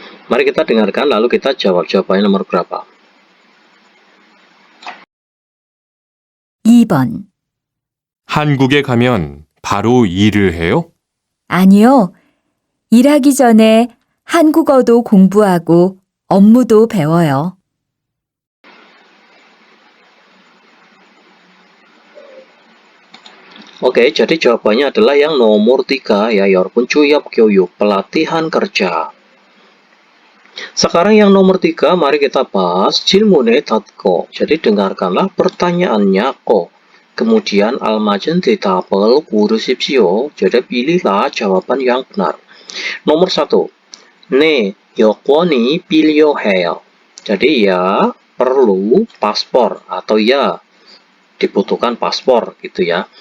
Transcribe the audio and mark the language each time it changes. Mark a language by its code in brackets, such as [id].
[id] Mari kita dengarkan lalu kita jawab jawabannya nomor berapa. [ko] 2번 한국에 가면 바로 일을 해요? 아니요. 일하기 전에 한국어도 공부하고 업무도 배워요. [id] Oke, jadi jawabannya adalah yang nomor 3 ya, 여러분. 취업 교육, pelatihan kerja. Sekarang yang nomor 3, mari kita bahas [ko] 질문에 닫고. [id] Jadi dengarkanlah pertanyaannya kok. [ko] Kemudian al맞은 대답을 고르십시오. [id] Jadi pilihlah jawaban yang benar. [ko] Nomor 1, 네, 여권이 필요해요. [id] Jadi ya perlu paspor atau ya dibutuhkan paspor gitu ya.